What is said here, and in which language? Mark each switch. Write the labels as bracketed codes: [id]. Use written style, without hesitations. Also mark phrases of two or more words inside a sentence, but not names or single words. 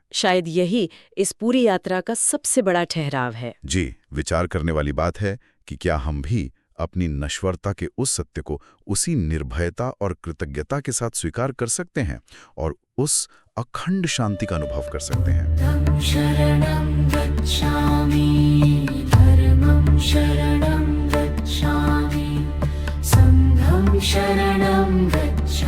[hi] शायद यही इस पूरी यात्रा का सबसे बड़ा ठहराव है। जी, विचार करने वाली बात है कि क्या हम भी अपनी नश्वरता के उस सत्य को उसी निर्भयता और कृतज्ञता के साथ स्वीकार कर सकते हैं और उस अखंड शांति का अनुभव कर सकते हैं। [pi] शरणं गच्छामि, धर्मं शरणं गच्छामि, संघं शरणं गच्छामि।